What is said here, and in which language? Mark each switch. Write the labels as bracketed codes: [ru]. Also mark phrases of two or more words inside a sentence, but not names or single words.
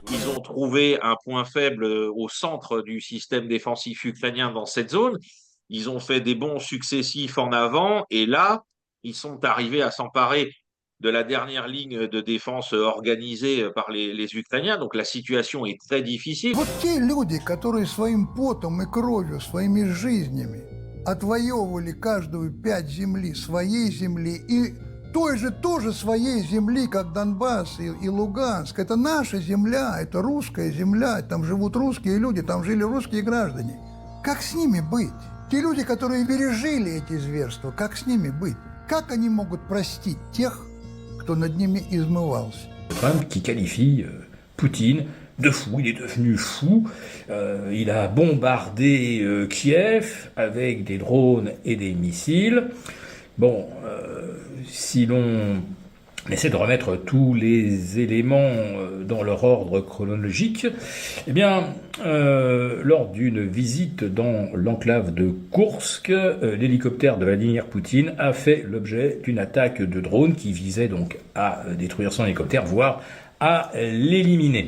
[fr] Ils ont trouvé un point faible au centre du système défensif ukrainien dans cette zone. Ils ont fait des bonds successifs en avant et là, ils sont arrivés à s'emparer de la dernière ligne de défense organisée par les Ukrainiens. Donc la situation est très difficile. [ru] Вот те люди, которые своим потом и кровью, своими жизнями отвоевывали каждую пять земли, своей земли и той же тоже своей земли, как Донбасс и Луганск. Это наша земля, это русская земля, там живут русские люди, там жили русские граждане. Как с ними быть? Те люди, которые пережили эти зверства, как с ними быть? Как они могут простить тех, кто над ними измывался? [fr] Trump qui qualifie Poutine de fou, il est devenu fou. Il a bombardé Kiev avec des drones et des missiles. Bon, si l'on essaie de remettre tous les éléments dans leur ordre chronologique, eh bien, lors d'une visite dans l'enclave de Koursk, l'hélicoptère de Vladimir Poutine a fait l'objet d'une attaque de drone qui visait donc à détruire son hélicoptère, voire à l'éliminer.